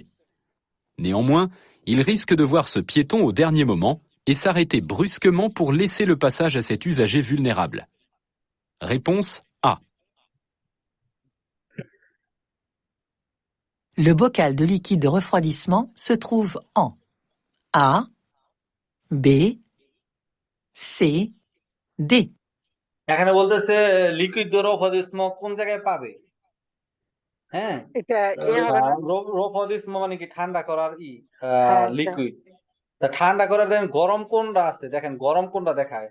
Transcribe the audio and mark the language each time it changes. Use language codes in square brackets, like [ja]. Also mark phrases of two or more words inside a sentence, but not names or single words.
[fr] Néanmoins, il risque de voir ce piéton au dernier moment et s'arrêter brusquement pour laisser le passage à cet usager vulnérable. Réponse A. Le bocal de liquide de refroidissement se trouve en A, B, C, D. [bn] এখানে বলতেছে লিকুইড রোফোদিসমো কোন জায়গায় পাবে? হ্যাঁ, এটা এ হবে না? রোফোদিসমো মানে কি ঠান্ডা করার হ্যাঁ, এটা লিকুইড। তা ঠান্ডা করার দেখেন গরম কোনটা আছে, দেখেন গরম কোনটা দেখায়?